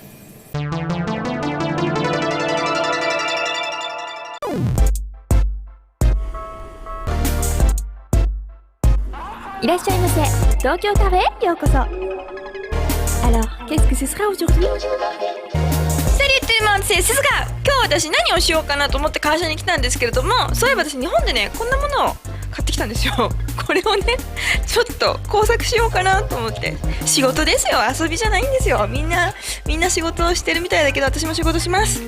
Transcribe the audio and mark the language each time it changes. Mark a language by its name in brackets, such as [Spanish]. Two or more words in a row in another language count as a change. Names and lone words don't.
[French] Tokyo Cafe, alors, qu'est-ce que ce sera aujourd'hui? Salut tout le monde, c'est Suzuka. [Japanese] 今日私何をしようかなと思って会社に来たんですけれども、そういえば私日本でねこんなものを買ってきたんですよ。これをねちょっと工作しようかなと思って。仕事ですよ、遊びじゃないんですよ。みんな仕事をしてるみたいだけど私も仕事します。